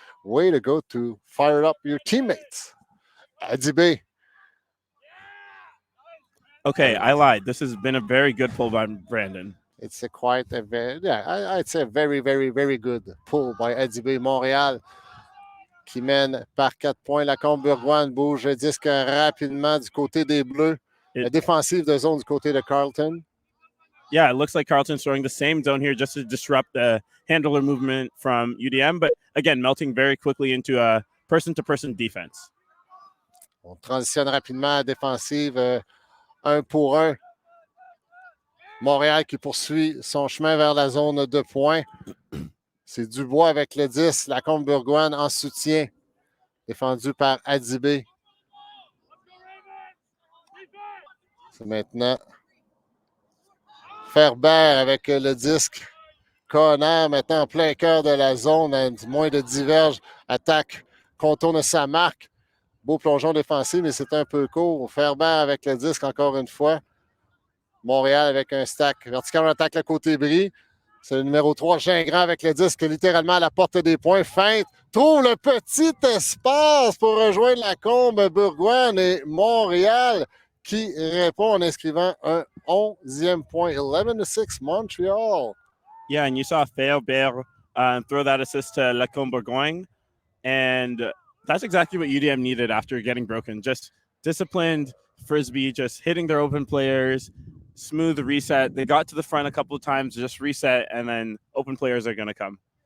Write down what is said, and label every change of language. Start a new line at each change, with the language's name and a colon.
English: Way to go to fire up your teammates. Adibe. Okay, I lied. This has been a very good pull by Brandon. It's I'd say a very, very, very good pull by Adibe Montréal,
French: qui mène par 4 points. La Combe-Bourgoin bouge le disque rapidement du côté des Bleus. La défensive de zone du côté de Carleton.
English: Yeah, it looks like Carleton's throwing the same zone here just to disrupt the handler movement from UDM, but again, melting very quickly into a person-to-person defense.
French: On transitionne rapidement à la défensive 1 pour 1. Montréal qui poursuit son chemin vers la zone de points. C'est Dubois avec le 10, la Combe-Bourgoin en soutien, défendu par Adibe. C'est maintenant Ferbert avec le disque. Connor maintenant en plein cœur de la zone, à moins de 10 verges. Attaque, contourne sa marque. Beau plongeon défensif, mais c'est un peu court. Ferbert avec le disque encore une fois. Montréal avec un stack. Vertical, on attaque le côté bris. C'est le numéro 3, Gingras avec le disque littéralement à la porte des points. Feinte, trouve le petit espace pour rejoindre la Combe-Bourgoin et Montréal qui répond en inscrivant un 11e point.
English: 11-6 Montreal. Yeah, and you saw Ferbert throw that assist to La Combe-Bourgoin. And that's exactly what UDM needed after getting broken. Just disciplined Frisbee, just hitting their open players, smooth reset. They got to the front a couple of times, just reset, and then open players are going to come.